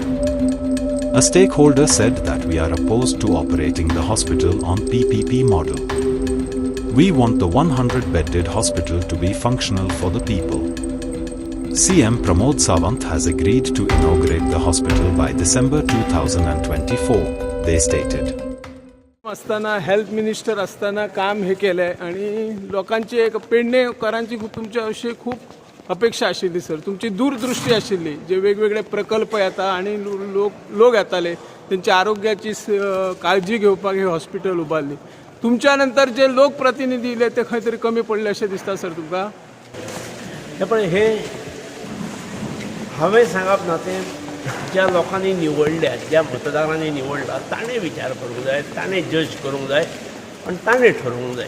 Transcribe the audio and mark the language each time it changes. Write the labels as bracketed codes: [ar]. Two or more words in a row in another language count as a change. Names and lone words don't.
[en] A stakeholder said that we are opposed to operating the hospital on PPP model. We want the 100-bedded hospital to be functional for the people. CM Pramod Sawant has agreed to inaugurate the hospital by December 2024, they stated. [mr] असताना [en] health minister [mr] असताना काम हे केलंय आणि लोकांची एक पेडणेकरांची तुमच्याविषयी खूप अपेक्षा आशिल्ली सर. [kok] तुमची दूरदृष्टी आशिल्ली. जे वेगवेगळे प्रकल्प येता आणि लोक येताले त्यांच्या आरोग्याची काळजी घेवपाक हे हॉस्पिटल उबारली. तुमच्या नंतर जे लोकप्रतिनिधी इले ते खंय तरी कमी पडले अशें दिसता सर तुमकां? पण हे हांवें सांगप ना, तें ज्या लोकांनी निवडल्या, ज्या मतदारांनी निवडला ताणें विचार करूंक जाय, ताणें जज करूंक जाय आनी ताणें ठरोवंक जाय.